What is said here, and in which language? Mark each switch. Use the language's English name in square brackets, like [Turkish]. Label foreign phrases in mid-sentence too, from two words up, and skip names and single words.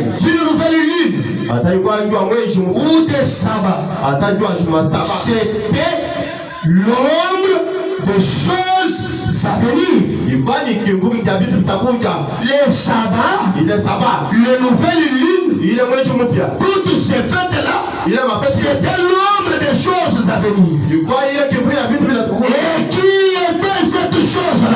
[French] D'une nouvelle lune. [Swahili] Hata yuko njua mwezi [French] Ou des sabbats. [Swahili] hata njua masaba. [French] C'était l'ombre des choses avenir. Les sabbats, le nouvel lune, toutes ces fêtes-là, c'était l'ombre des choses à venir. Et qui était cette chose-là?